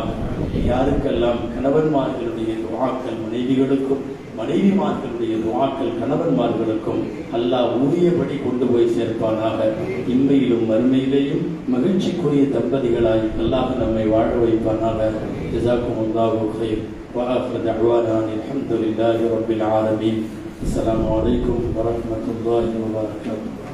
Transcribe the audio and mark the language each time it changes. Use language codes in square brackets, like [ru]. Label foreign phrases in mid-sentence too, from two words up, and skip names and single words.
[ta] யாருக்கெல்லாம் கணவன்மார்களுடைய துஆக்கள் மனைவிகளுக்கும், மனைவிமார்களுடைய துஆக்கள் கணவன்மார்களுக்கும் அல்லாஹ் உரியபடி கொண்டு போய் சேர்ப்பானாக. இம்மையிலும் மறுமையிலேயும் மகிழ்ச்சிக்குரிய தம்பதிகளாய் அல்லாஹ் நம்மை வாழ வைப்பானாக. [ar] جزاكم الله خير. وآخر دعوانا الحمد لله رب العالمين. السلام عليكم ورحمة الله وبركاته.